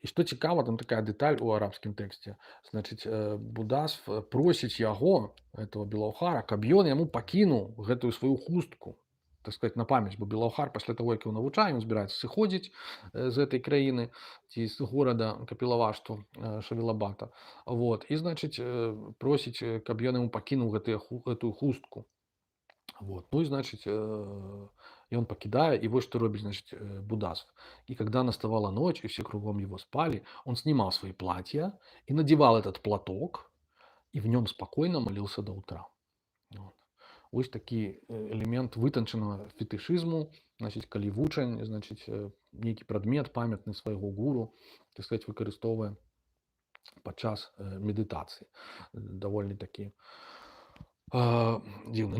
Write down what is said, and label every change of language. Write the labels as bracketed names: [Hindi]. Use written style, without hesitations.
[Belarusian] І што цікава, там такая дэталь у арабскім тэксце. Значыць, Будасф просіць яго, этого Белаўхара, каб ён яму пакінуў гэтую сваю хустку, так сказать, на памяць, бо Белаўхар пасля таго, як ён навучае, ён збіраецца сыходзіць з гэтай краіны ці з горада Капілавашту Шавілабата. Вот. І, значыць, просіць, каб ён яму пакінуў гэтую хустку. Вот. [Russian] Ну и, значит, и он покидает, и вот что робит, значит, Будасов. И когда наставала ночь, и все кругом его спали, он снимал свои платья и надевал этот платок, и в нем спокойно молился до утра. Вот. [Belarusian] Ось такі элемент вытанчанага фетышызму, значыць, калі вучань, значыць, нейкі прадмет памятны свайго гуру, так сказать, выкарыстоўвае падчас медытацыі. Даволі такі дзіўны.